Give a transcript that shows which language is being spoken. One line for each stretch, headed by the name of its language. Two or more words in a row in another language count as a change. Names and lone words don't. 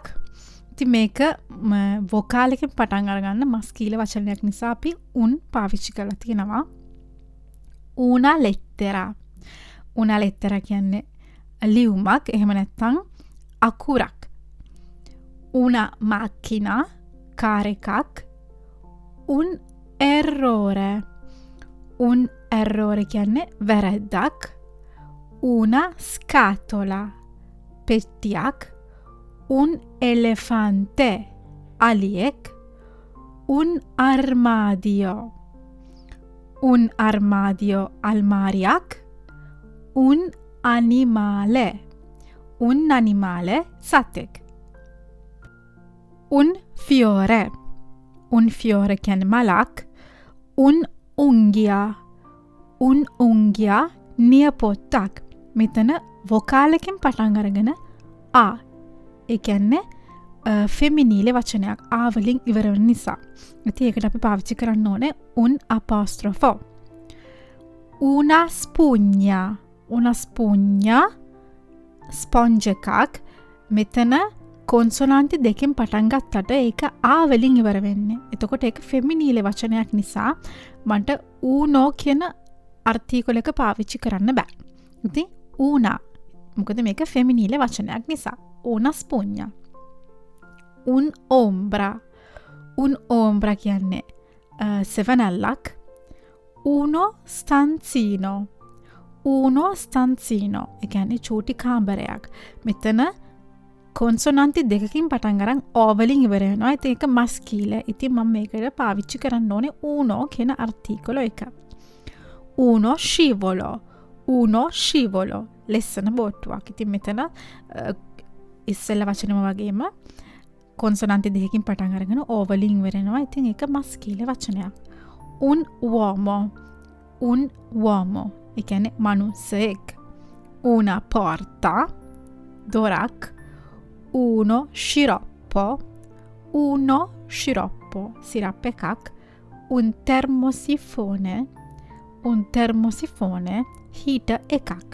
Sinhala: ඉතින් මේක වොකාලකින් පටන් අරගන්න මස්කීල වචනයක් නිසා අපි un පාවිච්චි කරලා තියෙනවා.
Italian: una lettera, una lettera
Sinhala: කියන්නේ ලියුමක්, එහෙම නැත්නම් අකුරක්.
Italian: Una macchina,
Sinhala: කාර් එකක්.
Italian: Un errore, un errore
Sinhala: කියන්නේ වැරැද්දක්.
Italian: Una scatola, පෙට්ටියක්. Un elefante, අලියෙක්. Un armadio, un armadio almariයක්. Un animale, un animale සතෙක්. Un fiore, un fiore
Sinhala: කියන්නේ මලක්.
Italian: Un unghia නියපොත්තක්.
Sinhala: මෙතන වොකාලකින් පටන් අරගෙන ආ. ඒ කියන්නේ ෆෙමිනීල වචනයක්. ආ වලින් ඉවර වෙන නිසා. ඉතින් ඒකට අපි පාවිච්චි කරන්න ඕනේ
Italian: un apostrofo. Una spugna, una spugna
Sinhala: ස්පොන්ජ් එකක්. මෙතන කොන්සොනන්ති දෙකෙන් පටන් ගත්තට ඒක ආ වලින් ඉවර වෙන්නේ. එතකොට ඒක ෆෙමිනීල වචනයක් නිසා මට ඌනෝ කියන අර්ථීකොල එක පාවිච්චි කරන්න බෑ. ඉතින් ඌනා. මොකද මේක ෆෙමිනීල වචනයක් නිසා.
Italian: una spugna. Un ombra. Un ombra
Sinhala: කියන්නේ සෙවනැල්ලක්.
Italian: uno stanzino. uno stanzino.
Sinhala: ඒ කියන්නේ චූටි කාමරයක්. මෙතන කොන්සොනන්ති දෙකකින් පටන් අරන් ඕ වලින් ඉවර වෙනවා. ඉතින් ඒක මස්කීල. ඉතින් මම මේකට පාවිච්චි කරන්න ඕනේ uno කියන අර්ථීකොල එක.
Italian: uno scivolo, uno scivolo.
Sinhala: ලෙස්සන බෝට්ටුවක්. ඉතින් මෙතන ඉස්සෙල්ල වචනම වගේම කොන්සොනන්ති දෙකකින් පටන් අරගෙන ඕ වලින් ඉවර වෙනවා. ඉතින් ඒක මස්කීල වචනයක්.
Italian: un uomo, un uomo.
Sinhala: ඒ කියන්නේ මනුස්සයෙක්.
Italian: una porta, දොරක්. uno sciroppo,
Sinhala: සිරප් එකක්.
Italian: un termosifone,
Sinhala: හීට එකක්.